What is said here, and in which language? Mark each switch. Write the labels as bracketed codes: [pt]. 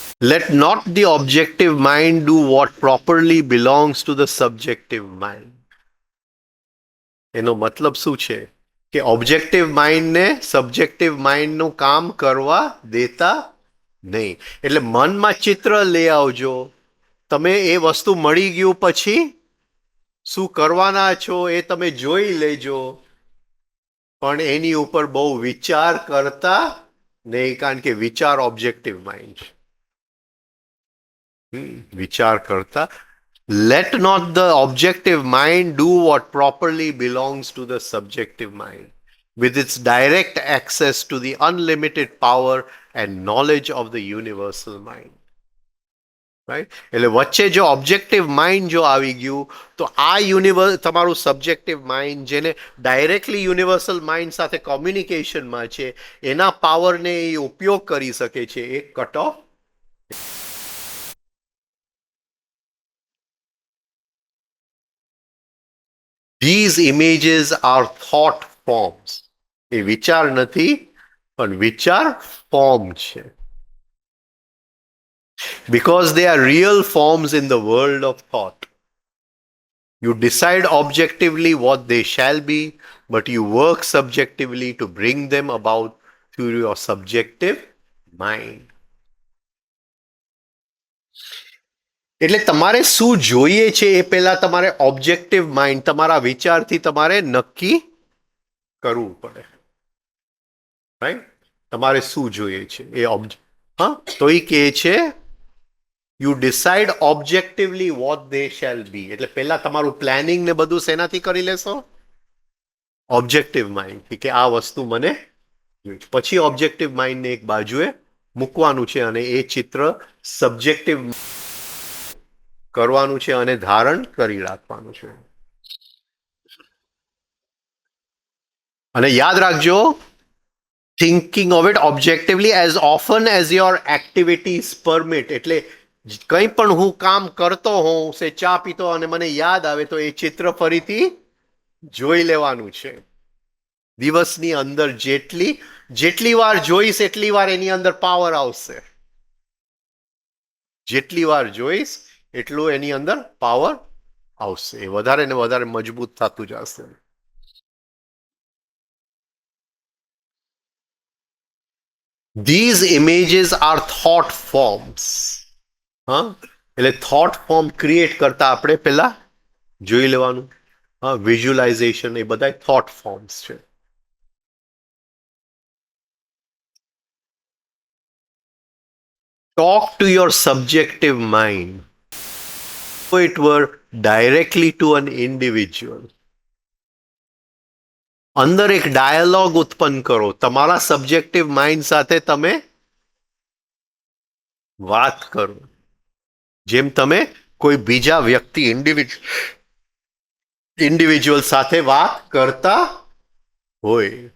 [en] Let not the objective mind do what properly belongs to the subjective mind. [gu] એનો મતલબ શું છે કે ઓબ્જેક્ટિવ માઇન્ડને સબ્જેક્ટિવ માઇન્ડનું કામ કરવા દેતા નહીં. એટલે મનમાં ચિત્ર લઈ આવજો. તમે એ વસ્તુ મળી ગયું પછી શું કરવાના છો એ તમે જોઈ લેજો, પણ એની ઉપર બહુ વિચાર કરતા નહીં, કારણ કે વિચાર ઓબ્જેક્ટિવ માઇન્ડ છે. વિચાર કરતા. [en] Let not the objective mind do what properly belongs to the subjective mind, with its direct access to the unlimited power and knowledge of the universal mind. Right? [gu] એટલે વચ્ચે જો ઓબ્જેક્ટિવ માઇન્ડ જો આવી ગયું તો આ તમારું સબ્જેક્ટિવ માઇન્ડ જેને ડાયરેક્ટલી યુનિવર્સલ માઇન્ડ સાથે કોમ્યુનિકેશનમાં છે એના પાવરને એ ઉપયોગ કરી શકે છે, એ cut off. [en] These images are thought forms. [gu] એ વિચાર નથી, પણ વિચાર ફોર્મ છે. [en] Because they are real forms in the world of thought. You decide objectively what they shall be, but you work subjectively to bring them about through your subjective mind. [gu] એટલે તમારે શું જોઈએ છે એ પહેલા તમારે ઓબ્જેક્ટિવ માઇન્ડ તમારા વિચારથી તમારે નક્કી કરવું પડે. રાઈટ? તમારે શું જોઈએ છે એ તો એ કહે છે [en] You decide objectively what they shall be. [gu] એટલે પહેલા તમારું પ્લાનિંગ ને બધું શેનાથી કરી લેશો? ઓબ્જેક્ટિવ માઇન્ડ કે આ વસ્તુ મને પછી ઓબ્જેક્ટિવ માઇન્ડને એક બાજુએ મૂકવાનું છે અને એ ચિત્ર સબ્જેક્ટિવ કરવાનું છે અને ધારણ કરી રાખવાનું છે. અને યાદ રાખજો, [en] thinking of it objectively as often as your activities permit. [gu] એટલે કંઈ પણ હું કામ કરતો હોઉં, સે ચા પીતો અને મને યાદ આવે તો એ ચિત્ર ફરીથી જોઈ લેવાનું છે. દિવસની અંદર જેટલી વાર જોઈશ એટલી વાર એની અંદર પાવર આવશે. જેટલી વાર જોઈશ એટલું એની અંદર પાવર આવશે. એ વધારે ને વધારે મજબૂત થતું જશે. [en] These images are thought forms. [gu] હા, એટલે થોટ ફોર્મ ક્રિએટ કરતા આપણે પેલા જોઈ લેવાનું. હા, વિઝ્યુલાઇઝેશન એ બધા થોટ ફોર્મ્સ છે. [en] Talk to your subjective mind. It were directly to an individual. [gu] અંદર એક ડાયલોગ ઉત્પન્ન કરો. તમારા સબ્જેક્ટિવ માઇન્ડ સાથે તમે વાત કરો જેમ તમે કોઈ બીજા વ્યક્તિ ઇન્ડિવિજ્યુઅલ સાથે વાત કરતા હોય.